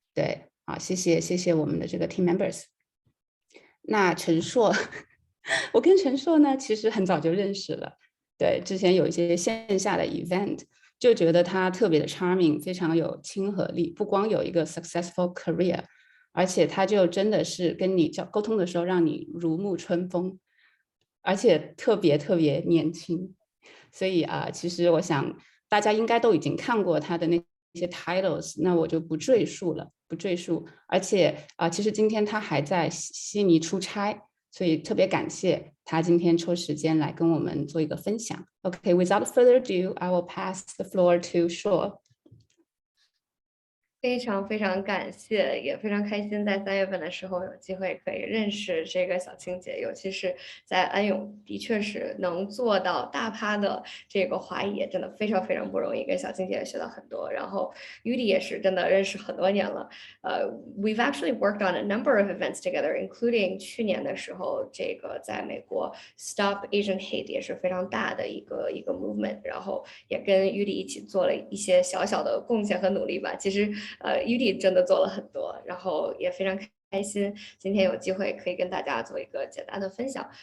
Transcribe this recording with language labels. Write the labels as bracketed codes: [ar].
[zh] 对谢谢我们的这个 team members。那陈硕我跟陈硕呢其实很早就认识了，对，之前有一些线下的 event， 就觉得他特别的 charming， 非常有亲和力，不光有一个 [en] successful career， [zh] 而且他就真的是跟你沟通的时候让你如沐春风，而且特别年轻。所以其实我想大家应该都已经看过他的那些 titles， 那我就不赘述。而且其实今天他还在悉尼出差，所以特别感谢他今天抽时间来跟我们做一个分享。 [en] Okay, without further ado, I will pass the floor to Shuo. [zh] 非常感谢，也非常开心在3月份的时候有机会可以认识这个小青姐，尤其是在安永，的确是能做到大趴的这个华裔，真的非常不容易，跟小青姐学到很多。然后 UD 也是真的认识很多年了， [en] we've actually worked on a number of events together, including [zh] 去年的时候，这个在美国 Stop Asian Hate 也是非常大的一个 movement， 然后也跟 UD 一起做了一些小的贡献和努力吧。其实UD 真的做了很多，然后也非常开心今天有机会可以跟大家做一个简单的分享。